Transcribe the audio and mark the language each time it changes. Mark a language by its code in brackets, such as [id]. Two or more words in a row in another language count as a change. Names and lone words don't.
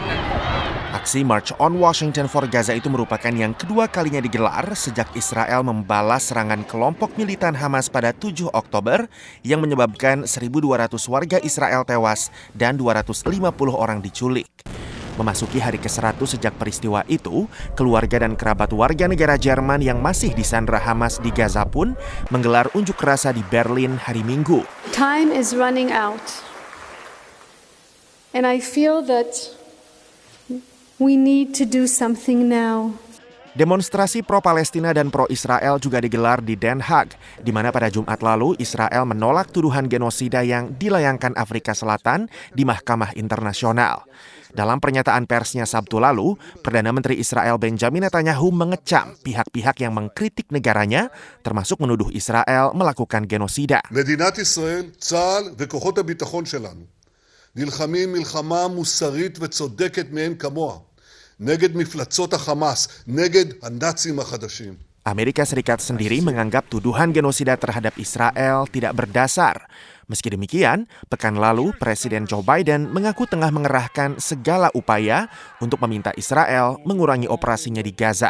[id] Aksi March on Washington for Gaza itu merupakan yang kedua kalinya digelar sejak Israel membalas serangan kelompok militan Hamas pada 7 Oktober yang menyebabkan 1.200 warga Israel tewas dan 250 orang diculik. Memasuki hari ke-100 sejak peristiwa itu, keluarga dan kerabat warga negara Jerman yang masih disandra Hamas di Gaza pun menggelar unjuk rasa di Berlin hari Minggu. [en] Time is running out. And I feel that we need to do something now. [id] Demonstrasi pro-Palestina dan pro-Israel juga digelar di Den Haag, di mana pada Jumat lalu Israel menolak tuduhan genosida yang dilayangkan Afrika Selatan di Mahkamah Internasional. Dalam pernyataan persnya Sabtu lalu, Perdana Menteri Israel Benjamin Netanyahu mengecam pihak-pihak yang mengkritik negaranya, termasuk menuduh Israel melakukan genosida. [he] מדינת ישראל, צה"ל וכוחות הביטחון שלנו נלחמים מלחמה מוסרית וצודקת מאין כמוה נגד מפלצות החמאס, נגד הנאצים החדשים. [id] Amerika Serikat sendiri menganggap tuduhan genosida terhadap Israel tidak berdasar. Meski demikian, pekan lalu Presiden Joe Biden mengaku tengah mengerahkan segala upaya untuk meminta Israel mengurangi operasinya di Gaza.